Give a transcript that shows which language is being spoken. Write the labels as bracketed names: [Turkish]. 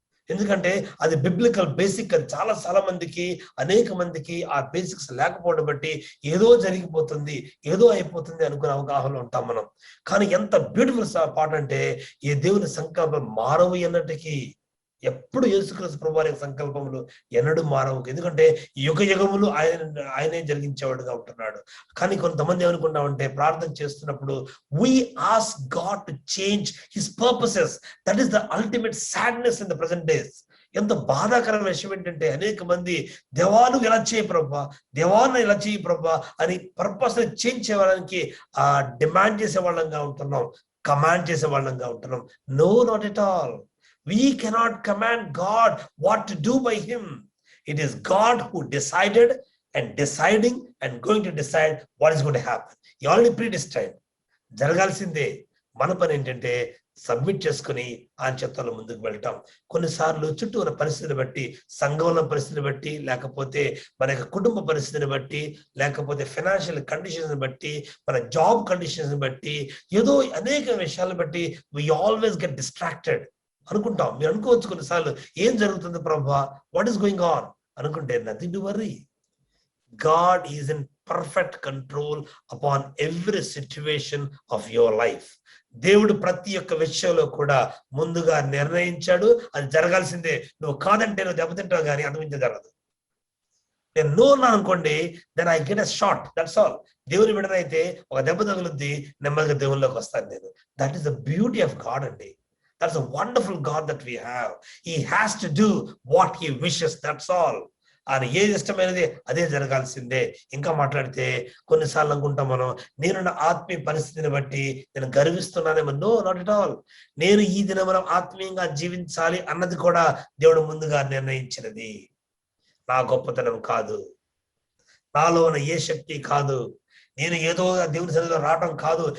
[Telugu] ఎందుకంటే అది biblical basic. అది చాలా మందికి, అనేక మందికి ఆ బేసిక్స్ లేకపోవడం బట్టి ఏదో జరిగిపోతుంది, ఏదో అయిపోతుంది అనుకునే అవగాహనలో ఉంటాం మనం. కానీ ఎంత బ్యూటిఫుల్ పాట అంటే, ఈ దేవుని సంకల్పం మారవు అన్నట్టుకి. ఎప్పుడు యేసుక్రీస్తు ప్రభువారి యొక్క సంకల్పములు ఎన్నడూ మారవు. ఎందుకంటే యుగ యుగములు ఆయనే జరిగించేవాడుగా ఉంటున్నాడు. కానీ కొంతమంది ఏమనుకుంటామంటే, ప్రార్థన చేస్తున్నప్పుడు [English] we ask God to change his purposes. That is the ultimate sadness in the present days. [Telugu] ఎంత బాధాకరమైన విషయం ఏంటంటే, అనేక మంది దేవాను ఇలా చేయి ప్రభా, దేవాన్ని ఇలా చేయి ప్రభా అని పర్పస్ చేంజ్ చేయడానికి డిమాండ్ చేసే వాళ్ళంగా ఉంటున్నాం, కమాండ్ చేసే వాళ్ళంగా ఉంటున్నాం. [English] No, not at all. We cannot command God what to do by him. It is God who decided and deciding and going to decide what is going to happen. He already predestined. [Telugu] జరగాల్సిందే. మన పని ఏంటంటే submit చేసుకుని ఆయన చిత్తంలో ముందుకు వెళ్తాం. కొన్నిసార్లు చుట్టూ ఉన్న పరిస్థితిని బట్టి, సంఘంలో పరిస్థితిని బట్టి, లేకపోతే మన యొక్క కుటుంబ పరిస్థితిని బట్టి, లేకపోతే ఫైనాన్షియల్ కండిషన్స్ బట్టి, మన జాబ్ కండిషన్స్ బట్టి, ఏదో అనేక విషయాలను బట్టి [English] we always get distracted [Telugu] అనుకుంటాం. మీరు అనుకోవచ్చు కొన్నిసార్లు, ఏం జరుగుతుంది ప్రభా, [English] what is going on [Telugu] అనుకుంటే, [English] Nothing to worry. God is in perfect control upon every situation of your life. [Telugu] దేవుడు ప్రతి ఒక్క విషయంలో కూడా ముందుగా నిర్ణయించాడు. అది జరగాల్సిందే. నువ్వు కాదంటే నువ్వు దెబ్బతింటావు, కానీ అంతమించి జరగదు. నేను నో అన్నా అనుకోండి, [English] Then I get a shot, that's all. [Telugu] దేవుని బిడ్డనైతే ఒక దెబ్బ తగులుద్ది, నెమ్మదిగా దేవుళ్ళలోకి వస్తాను నేను. [English] That is the beauty of God అండి. That's a wonderful God that we have. He has to do what he wishes, that's all. [Telugu] ఆయన ఏది ఇష్టమైనది అదే జరగాల్సిందే. ఇంకా మాట్లాడితే కొన్నిసార్లు అనుకుంటాం మనం, నేను నా ఆత్మీయ పరిస్థితిని బట్టి నేను గర్విస్తున్నానేమో. [English] No, not at all. [Telugu] నేను ఈ దినం ఆత్మీయంగా జీవించాలి అన్నది కూడా దేవుడు ముందుగా నిర్ణయించినది. నా గొప్పతనం కాదు, నాలో ఉన్న ఏ శక్తి కాదు, నేను ఏదో దేవుని సన్నిధిలో రావడం కాదు.